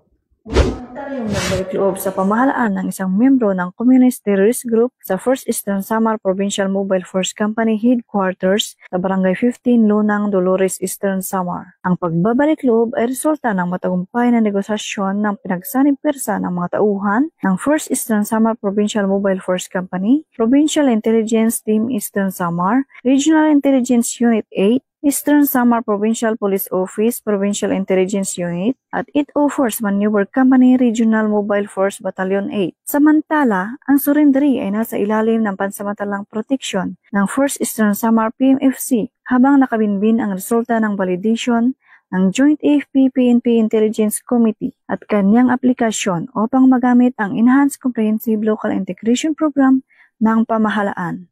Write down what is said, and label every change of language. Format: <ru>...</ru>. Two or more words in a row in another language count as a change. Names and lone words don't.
<tl>Yung nagbalik loob sa pamahalaan ng isang miyembro ng Communist Terrorist Group sa 1st Eastern Samar Provincial Mobile Force Company Headquarters sa Barangay 15, Lunang, Dolores, Eastern Samar. Ang pagbabalik loob ay resulta ng matagumpay na negosasyon ng pinagsanib pwersa ng mga tauhan ng 1st Eastern Samar Provincial Mobile Force Company, Provincial Intelligence Team Eastern Samar, Regional Intelligence Unit 8, Eastern Samar Provincial Police Office, Provincial Intelligence Unit, at 804th Maneuver Company Regional Mobile Force Battalion 8. Samantala, ang surrenderi ay nasa ilalim ng pansamantalang proteksyon ng 1st Eastern Samar PMFC habang nakabinbin ang resulta ng validation ng Joint AFP-PNP Intelligence Committee at kanyang aplikasyon upang magamit ang Enhanced Comprehensive Local Integration Program ng pamahalaan.</tl>